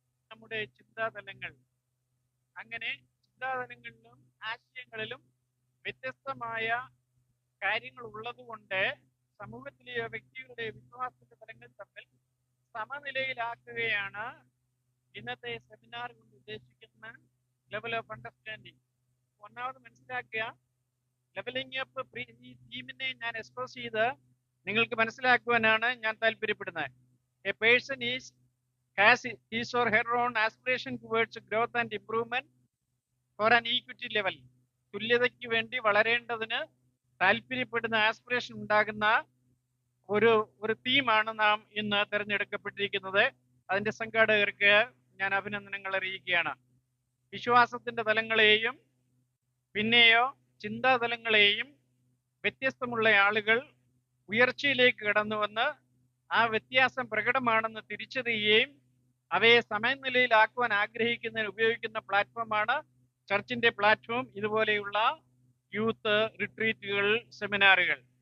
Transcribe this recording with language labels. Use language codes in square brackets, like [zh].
[ml] നമ്മുടെ ചിന്താതലങ്ങൾ, അങ്ങനെ ചിന്താതലങ്ങളിലും ആശയങ്ങളിലും വ്യത്യസ്തമായ കാര്യങ്ങൾ ഉള്ളതുകൊണ്ട് സമൂഹത്തിലെയോ വ്യക്തികളുടെ വിശ്വാസത്തിന്റെ തലങ്ങൾ തമ്മിൽ സമനിലയിലാക്കുകയാണ് ഇന്നത്തെ സെമിനാർ കൊണ്ട് ഉദ്ദേശിക്കുന്ന [en] Level of understanding. [ml] ഒന്നാമത് മനസ്സിലാക്കുക, ലെവലിംഗ് അപ്പ് ഈ തീമിനെ ഞാൻ എക്സ്പ്രസ് ചെയ്ത് നിങ്ങൾക്ക് മനസ്സിലാക്കുവാനാണ് ഞാൻ താല്പര്യപ്പെടുന്നത്. [en] A person has his or her own aspiration towards growth and improvement for an equity level. [ml] തുല്യതയ്ക്ക് വേണ്ടി വളരേണ്ടതിന് താല്പര്യപ്പെടുന്ന ആസ്പിറേഷൻ ഉണ്ടാകുന്ന ഒരു തീമാണ് നാം ഇന്ന് തിരഞ്ഞെടുക്കപ്പെട്ടിരിക്കുന്നത്. അതിന്റെ സംഘാടകർക്ക് ഞാൻ അഭിനന്ദനങ്ങൾ അറിയിക്കുകയാണ്. വിശ്വാസത്തിന്റെ തലങ്ങളെയും പിന്നെയോ ചിന്താതലങ്ങളെയും വ്യത്യസ്തമുള്ള ആളുകൾ ഉയർച്ചയിലേക്ക് കടന്നു വന്ന് ആ വ്യത്യാസം പ്രകടമാണെന്ന് തിരിച്ചറിയുകയും അവയെ സമനിലയിലാക്കുവാൻ ആഗ്രഹിക്കുന്നതിന് ഉപയോഗിക്കുന്ന പ്ലാറ്റ്ഫോമാണ് ചർച്ചിന്റെ പ്ലാറ്റ്ഫോം, ഇതുപോലെയുള്ള യൂത്ത് റിട്രീറ്റുകൾ, സെമിനാറുകൾ.